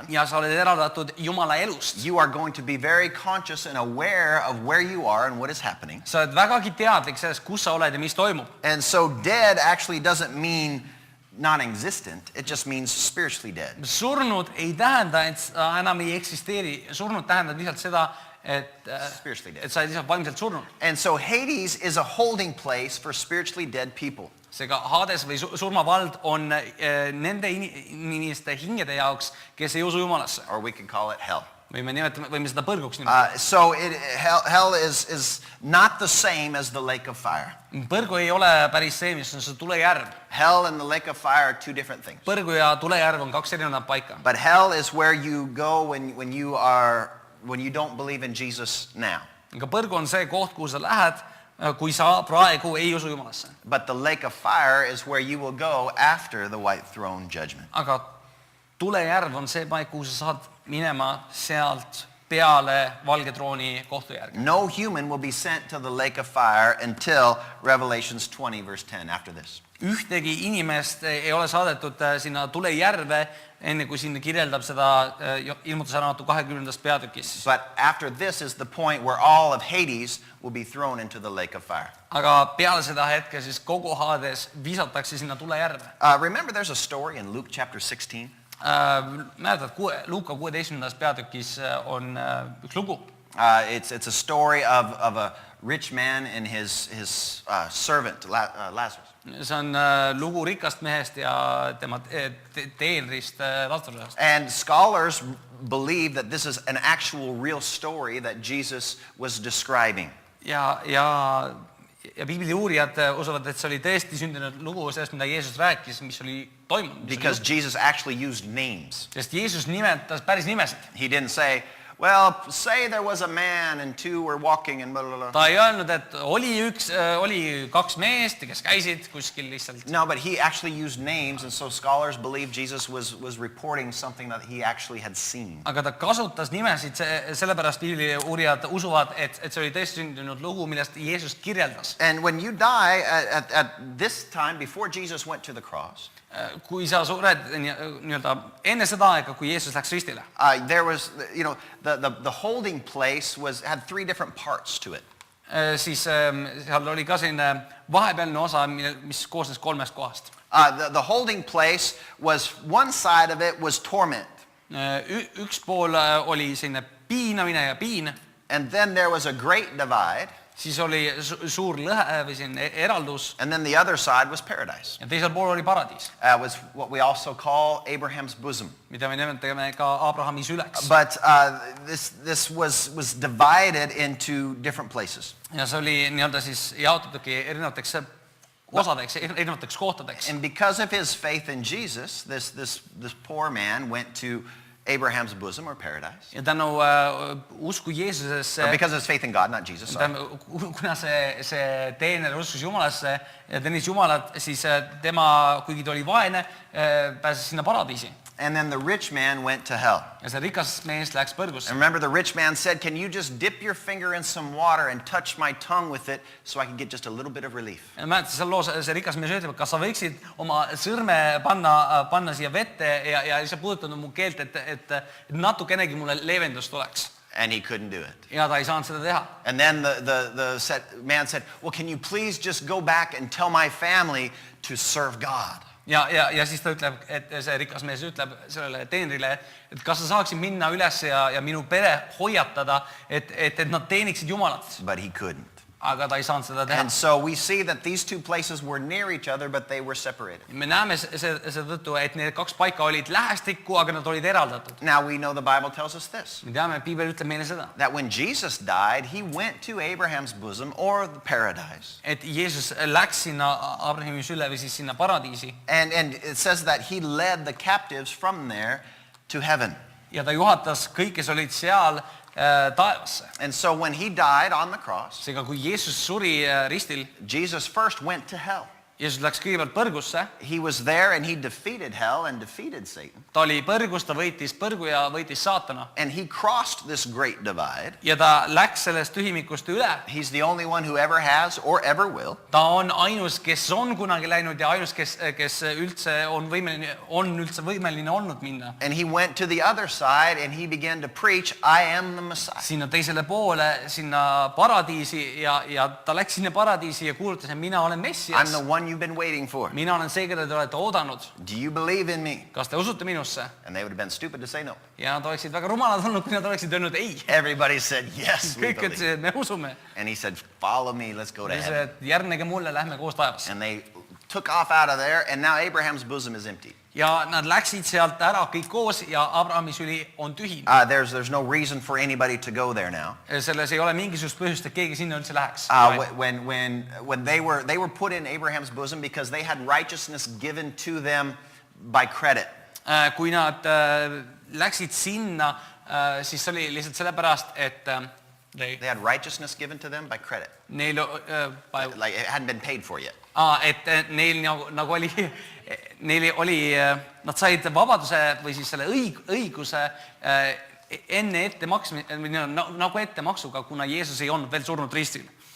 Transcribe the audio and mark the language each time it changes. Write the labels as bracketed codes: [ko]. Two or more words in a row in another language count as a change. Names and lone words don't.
[et] Ja sa oled eraldatud Jumala elust. [en] You are going to be very conscious and aware of where you are and what is happening. [et] Sa oled vägagi teadlik sellest, kus sa oled ja mis toimub. [en] And so dead actually doesn't mean non-existent. It just means spiritually dead. [et] Surnud ei tähenda, et sa enam ei eksisteeri. Surnud tähendab lihtsalt seda, et sa oled lihtsalt vaimselt surnud. [en] And so Hades is a holding place for spiritually dead people. [et] Seega Hades või surmavald on nende inimeste hingede jaoks, kes ei usu Jumalasse. [en] Or we could call it hell. [et] Võime seda põrguks nimetada. [en] So hell is not the same as the lake of fire. [et] Põrgu ei ole päris see, mis on see tulejärv. [en] Hell and the lake of fire are two different things. [et] Põrgu ja tulejärv on kaks erinevat paika. [en] But hell is where you go when you don't believe in Jesus now. [et] Aga põrgu on see koht, kuhu sa lähed, kui sa praegu ei usu Jumalasse. [en] But the lake of fire is where you will go after the white throne judgment. [et] Aga tulejärv on see paik, kuhu sa saad minema sealt peale valge trooni kohtujärgi. [en] No human will be sent to the lake of fire until Revelations 20 verse 10 after this. [et] Ühtegi inimest ei ole saadetud sinna tulejärve, enne kui siin kirjeldab seda ilmutusraamatu 20. peatükis. [en] But after this is the point where all of Hades will be thrown into the lake of fire. [et] Aga peale seda hetke siis kogu Hades visatakse sinna tulejärve. [en] Remember there's a story in Luke chapter 16? [et] Mäletad, Luuka 16. peatükis on üks lugu. [en] It's a story of a rich man and his servant Lazarus. [et] See on lugu rikast mehest ja tema teenrist Lazarusest. [en] And scholars believe that this is an actual real story that Jesus was describing. [et] Ja Piibli uurijad usuvad, et see oli tõesti sündinud lugu sellest, mida Jeesus rääkis, mis oli toimunud. [en] Because Jesus actually used names. [et] Sest Jeesus nimetas päris nimesid. [en] He didn't say, well, say there was a man and two were walking and blah, blah, blah. [et] ta ei öelnud, et oli kaks meest, kes käisid kuskil lihtsalt. [en] No, but he actually used names, and so scholars believe Jesus was reporting something that he actually had seen. [et] Aga ta kasutas nimesid, sellepärast Biibli uurijad usuvad, et see oli tõesti sündinud lugu, millest Jeesus kirjeldas. [en] And when you die at this time, before Jesus went to the cross, [et] kui sa sured nii-öelda enne seda aega, kui Jeesus läks ristile, [en] there was, the holding place had three different parts to it. [et] Siis seal oli ka selline vahepealne osa, mis koosnes kolmest kohast. [en] The holding place was, one side of it was torment. [et] Üks pool oli selline piinamine ja piin. [en] And then there was a great divide. [et] Siis oli suur lõhe või selline eraldus. [en] And then the other side was paradise. [et] Ja teisel pool oli paradiis. [en] Was what we also call Abraham's bosom. [et] Mida me nimetame ka Abrahami süleks. [en] But this was divided into different places. [et] Ja see oli nii-öelda siis jaotatudki erinevateks osadeks, erinevateks kohtadeks. [en] And because of his faith in Jesus, this poor man went to Abraham's bosom or paradise. [et] Ja tänu usku Jeesusesse, [en] Or because of his faith in God, not Jesus. Sorry. [et] kuna see teener uskus Jumalasse ja teenis Jumalat, siis tema, kuigi ta oli vaene, pääses sinna paradiisi. [en] And then the rich man went to hell. [et] Ja see rikas mees läks põrgusse. [en] And remember, the rich man said, can you just dip your finger in some water and touch my tongue with it so I can get just a little bit of relief? [et] Ja mäletad, seal loos see rikas mees ütleb, kas sa võiksid oma sõrme panna siia vette ja lihtsalt puudutada mu keelt, et natukenegi mulle leevendust oleks. [en] And he couldn't do it. [et] Ja ta ei saanud seda teha. [en] And then the man said, well, can you please just go back and tell my family to serve God? [et] Ja siis ta ütleb, et see rikas mees ütleb sellele teenrile, et kas sa saaksid minna üles ja minu pere hoiatada, et nad teeniksid Jumalat. [en] But he couldn't. [et] Aga ta ei saanud seda teha. [en] And so we see that these two places were near each other, but they were separated. [et] Me näeme seetõttu, et need kaks paika olid lähestikku, aga nad olid eraldatud. [en] Now we know the Bible tells us this. [et] Me teame, Piibel ütleb meile seda. [en] That when Jesus died, he went to Abraham's bosom or the paradise. [et] Et Jeesus läks sinna Abrahami sülle või siis sinna paradiisi. [en] And it says that he led the captives from there to heaven. [et] Ja ta juhatas kõik, kes olid seal taevasse. [en] And so when he died on the cross, [et] Seega kui Jeesus suri ristil, [en] Jesus first went to hell. [et] Jeesus läks kõigepealt põrgusse. [en] He was there and he defeated hell and defeated Satan. [et] Ta oli põrgus, ta võitis põrgu ja võitis saatana. [en] And he crossed this great divide. [et] Ja ta läks sellest tühimikust üle. [en] He's the only one who ever has or ever will. [et] Ta on ainus, kes on kunagi läinud ja ainus, kes üldse on võimeline olnud minna. [en] And he went to the other side and he began to preach, I am the Messiah. [et] Sinna teisele poole, sinna paradiisi ja ta läks sinna paradiisi ja kuulutas, et mina olen Messias. [en] I'm the one you've been waiting for. [et] Mina olen see, keda te olete oodanud. [en] Do you believe in me? [et] Kas te usute minusse? [en] And they would have been stupid to say no. [et] Ja nad oleksid väga rumalad olnud, kui nad oleksid öelnud ei. [en] Everybody said, yes, we [et] Kõik [en] believe. [et] ütlesid, me usume. [en] And he said, follow me, let's go to [et] Ja [en] heaven. [et] järgnege mulle, lähme koos taevasse. [en] And they took off out of there, and now Abraham's bosom is empty. [et] Ja nad läksid sealt ära kõik koos ja Abrahami süli on tühi. [en] There's no reason for anybody to go there now. [et] Selles ei ole mingisugust põhjust, et keegi sinna üldse läheks. [en] When they were put in Abraham's bosom because they had righteousness given to them by credit. [et] Kui nad läksid sinna, siis see oli lihtsalt sellepärast, et [en] They had righteousness given to them by credit. [et] neil [en] Like it hadn't been paid for yet. [et] et neil nagu oli, nad said vabaduse või siis selle õiguse enne nagu ettemaksuga, kuna Jeesus ei olnud veel surnud ristil.